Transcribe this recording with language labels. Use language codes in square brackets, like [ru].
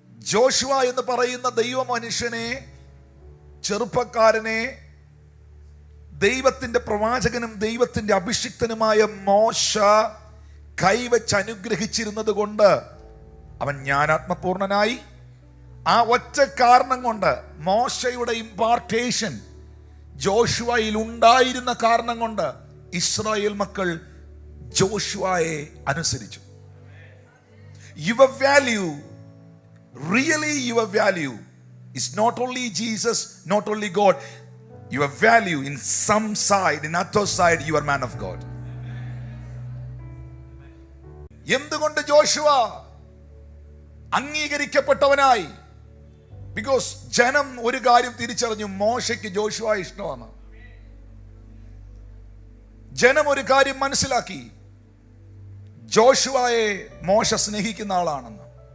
[ml] Joshua എന്ന് പറയുന്ന ദൈവ മനുഷ്യനെ, ചെറുപ്പക്കാരനെ, ദൈവത്തിന്റെ പ്രവാചകനും ദൈവത്തിന്റെ അഭിഷിക്തനുമായ മോശ കൈവച്ച് അനുഗ്രഹിച്ചിരുന്നത് കൊണ്ട് അവൻ ജ്ഞാനാത്മപൂർണനായി. ആ ഒറ്റ കാരണം കൊണ്ട്, മോശയുടെ ഇമ്പാർട്ടേഷൻ ജോഷുവയിൽ ഉണ്ടായിരുന്ന കാരണം കൊണ്ട്, ഇസ്രായേൽ മക്കൾ ജോഷുവയെ അനുസരിച്ചു. [en] Your value, really your value is not only Jesus, not only God. Your value in some side, in other side, you are man of God. [ml] എന്തുകൊണ്ട് ജോഷുവ അംഗീകരിക്കപ്പെട്ടവനായി? ബിക്കോസ് ജനം ഒരു കാര്യം തിരിച്ചറിഞ്ഞു, മോശയ്ക്ക് ജോഷുവ ഇഷ്ടമാണ്. ജനം ഒരു കാര്യം മനസ്സിലാക്കി, ജോഷുവയെ മോശ സ്നേഹിക്കുന്ന ആളാണെന്ന്.